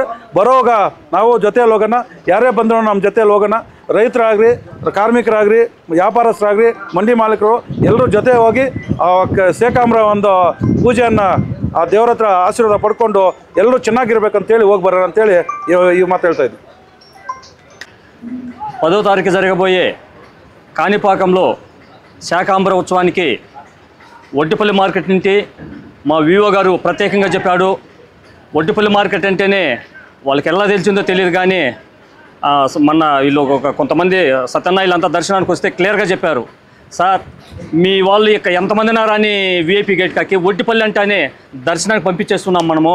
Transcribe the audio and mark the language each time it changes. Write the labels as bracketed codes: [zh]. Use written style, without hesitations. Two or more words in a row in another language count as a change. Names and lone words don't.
[kn] ಬರೋವಾಗ ನಾವು ಜೊತೆಯಲ್ಲಿ ಹೋಗೋಣ, ಯಾರೇ ಬಂದರೂ ನಮ್ಮ ಜೊತೆಯಲ್ಲಿ ಹೋಗೋಣ. ರೈತರಾಗಲಿ, ಕಾರ್ಮಿಕರಾಗಲಿ, ವ್ಯಾಪಾರಸ್ಥರಾಗಲಿ, ಮಂಡಿ ಮಾಲೀಕರು ಎಲ್ಲರೂ ಜೊತೆ ಹೋಗಿ ಶೇಕಾಂಬ್ರ ಒಂದು ಪೂಜೆಯನ್ನು ಆ ದೇವರ ಹತ್ರ ಆಶೀರ್ವಾದ ಪಡ್ಕೊಂಡು ಎಲ್ಲರೂ ಚೆನ್ನಾಗಿರ್ಬೇಕಂತೇಳಿ ಹೋಗಿ ಬರೋಣ ಅಂತೇಳಿ ಈ ಮಾತು ಹೇಳ್ತಾ ఇద్దాం. [te] 10వ తారీఖు జరగబోయే కాణిపాకంలో శాకాంబర ఉత్సవానికి ఒడ్డిపల్లి మార్కెట్ నుండి మా వివో గారు ప్రత్యేకంగా చెప్పాడు. ఒడ్డిపల్లి మార్కెట్ అంటేనే వాళ్ళకి ఎలా తెలిసిందో తెలియదు, కానీ మొన్న వీళ్ళు కొంతమంది సత్యనాయులంతా దర్శనానికి వస్తే క్లియర్గా చెప్పారు, సార్ మీ వాళ్ళు ఇక ఎంతమందినా రాని [en] VIP gate [te] కాకి ఒడ్డిపల్లి అంటేనే దర్శనానికి పంపించేస్తున్నాం మనము.